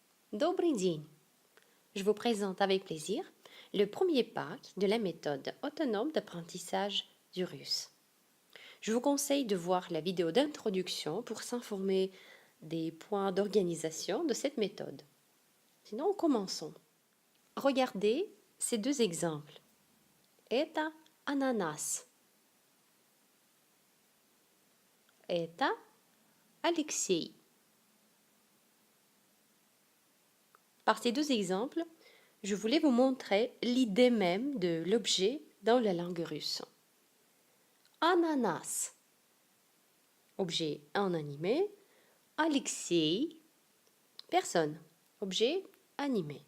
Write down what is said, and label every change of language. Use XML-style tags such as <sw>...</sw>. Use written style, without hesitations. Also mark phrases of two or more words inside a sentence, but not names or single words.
<ru>Добрый день.</ru> <fr>Je vous présente avec plaisir le premier pas de la méthode autonome d'apprentissage du russe. Je vous conseille de voir la vidéo d'introduction pour s'informer des points d'organisation de cette méthode. Sinon, commençons. Regardez ces deux exemples.</fr> <ru>Это ананас. Это Алексей.</ru> <fr>Par ces deux exemples, je voulais vous montrer l'idée même de l'objet dans la langue russe. Ananas, objet inanimé. Alexei, personne, objet animé.</fr>